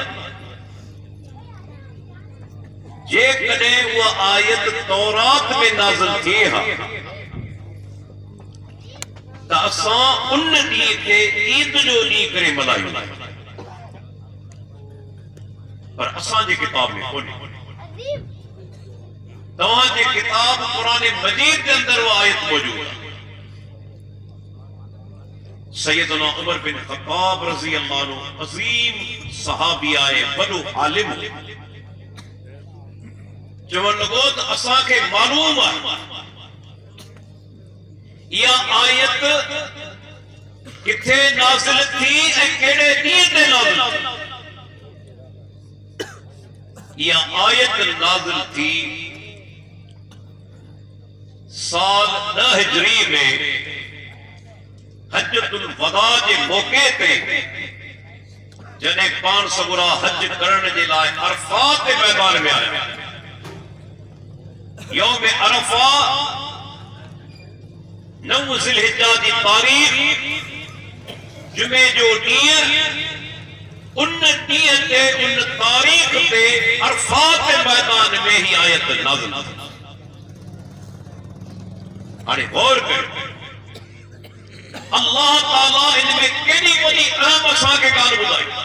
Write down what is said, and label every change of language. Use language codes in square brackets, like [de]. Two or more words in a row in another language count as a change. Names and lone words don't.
[sd] जेकॾहिं उहा आयत तौरात में नाज़िल थी हा त असां उन ॾींहं खे ईद जो ॾींहुं करे मल्हायूं पर असांजे किताब में कोन्हे तवाजे किताब [ur] قرآن مجید کے اندر وہ آیت موجود ہے. [sd] सैयदना उमर बिन खत्ताब [ar] رضي الله عنه [sd] अजीम सहाबी आए, वॾो आलिम, चवण लॻो त असांखे मालूम आहे इहा आयत किथे नाज़िल थी ऐं कहिड़े ॾींहं ते नाज़िल थी। इहा आयत नाज़िल थी साल 9 हिजरी में हज्जतुल वदा [ur] کے موقعے پہ [sd] जॾहिं पाण सगुरा हज करण जे लाइ अरफात [ur] کے میدان میں [sd] आया। [ar] يوم عرفة [sd] 9 ज़िलहिज्जा जी तारीख़ जुमे जो ॾींहुं, उन ॾींहुं ते उन तारीख़ ते अरफात [ur] کے میدان میں [sd] ही आयत नाज़िल थी। हाणे गौर कयो, [ar] الله تعالى [sd] इनमें केॾी वॾी अहम असांखे ॻाल्हि ॿुधाई।